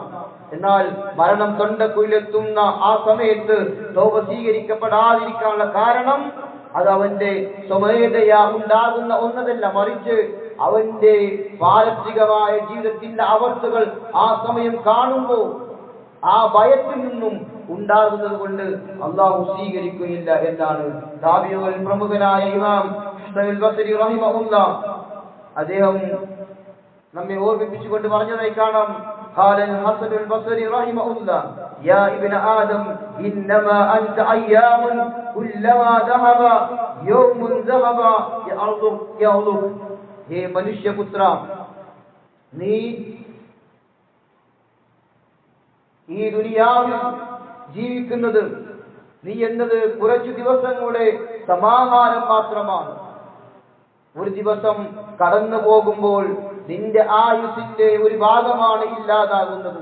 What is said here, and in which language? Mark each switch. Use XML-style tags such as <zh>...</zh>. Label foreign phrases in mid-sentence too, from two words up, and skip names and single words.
<ml>എന്നാൽ മരണം തൊണ്ടക്കുഴിയിലെത്തുന്ന ആ സമയത്ത് തൗബ സ്വീകരിക്കപ്പെടാതിരിക്കാനുള്ള കാരണം അത് അവന്റെ സ്വമേധയാ ഉണ്ടാകുന്ന ഒന്നതല്ല, മറിച്ച് അവന്റെ പാരത്രികമായ ജീവിതത്തിന്റെ അവസ്ഥകൾ ആ സമയം കാണുമ്പോൾ ആ ഭയത്തിൽ നിന്നും ഉണ്ടാകുന്നത് കൊണ്ട് അള്ളാഹു സ്വീകരിക്കുകയില്ല എന്നാണ്. താബിഈകളിൽ പ്രമുഖനായ ഇമാം ഹസൻ അൽ ബസ്രി റഹിമഹുല്ലാഹ് അദ്ദേഹം നമ്മെ ഓർമ്മിപ്പിച്ചുകൊണ്ട് പറഞ്ഞതായി കാണാം.</ml> <ar>قال الحسن البصري رحمه الله يا ابن آدم إنما أنت أيام كلما ذهب يوم ذهب يعظم.</ar> <ml>ഹേ മനുഷ്യപുത്ര, നീ ഈ ദുനിയാവിൽ ജീവിക്കുന്നത് നീ എന്നത് കുറച്ചു ദിവസങ്ങളുടെ സമാഹാരം മാത്രമാണ്. ഒരു ദിവസം കടന്നു പോകുമ്പോൾ നിന്റെ ആയുസിന്റെ ഒരു ഭാഗമാണ് ഇല്ലാതാകുന്നത്.</ml>